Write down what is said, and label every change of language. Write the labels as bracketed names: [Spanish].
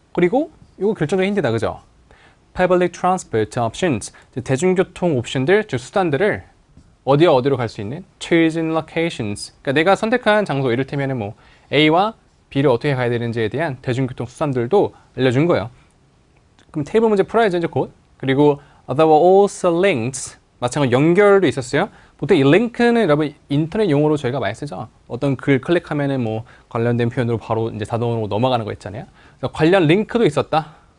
[Korean] 그리고 이거 결정적인 힌트다, 그죠? [English] Public Transport Options, [Korean] 대중교통 옵션들, 즉 수단들을 어디로 갈 수 있는 [English] chosen locations. [Korean] 그러니까 내가 선택한 장소, 이를테면 뭐 A와 B를 어떻게 가야 되는지에 대한 대중교통 수단들도 알려준 거예요. 그럼 테이블 문제 풀어야죠, 이제 곧. 그리고 [English] there were also links. [Korean] 마찬가지로 연결도 있었어요. 보통 이 링크는 여러분 인터넷 용어로 저희가 많이 쓰죠. 어떤 글 클릭하면은 뭐 관련된 표현으로 바로 이제 자동으로 넘어가는 거 있잖아요. 그래서 관련 링크도 있었다.